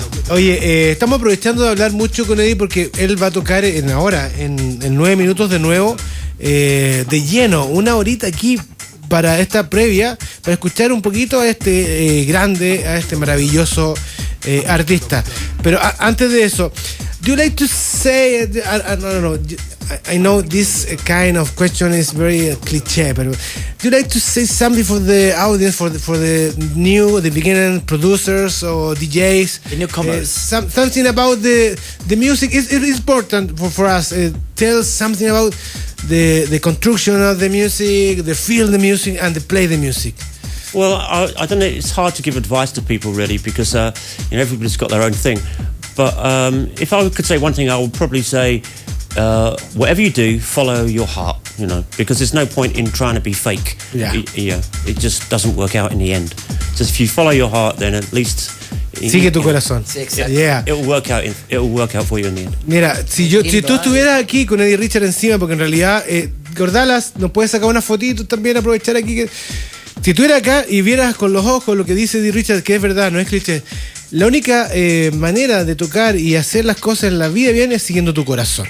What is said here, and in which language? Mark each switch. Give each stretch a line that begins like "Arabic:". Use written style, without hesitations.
Spanish: Oye, estamos aprovechando de hablar mucho con Eddie porque él va a tocar en 9 minutos de nuevo, de lleno, una horita aquí para esta previa, para escuchar un poquito a este grande, a este maravilloso artista. Pero antes de eso,
English: do you like to say, no, I know this kind of question is very cliché, but do you like to say something for the audience, for the beginning producers or DJs? The newcomers. Something about the music is important for us. Tell something about the construction of the music, the feel the music, and the play the music. Well, I don't know. It's hard to give advice to people really because everybody's got their own thing. But if I could say one thing, I would probably say, whatever you do, follow your heart. Because there's no point in trying to be fake. Yeah. It just doesn't work out in the end. So if you follow your heart, then at least
Spanish: sigue tu corazón. Sí, exacto.
English: Yeah. It'll work out for you in the end.
Spanish: Mira, si tú estuvieras aquí con Eddie Richard encima, porque en realidad Gordalas nos puedes sacar una fotito también, aprovechar aquí que si tú eras acá y vieras con los ojos lo que dice Eddie Richard, que es verdad, no es cliché. La única manera de tocar y hacer las cosas en la vida bien es siguiendo tu corazón.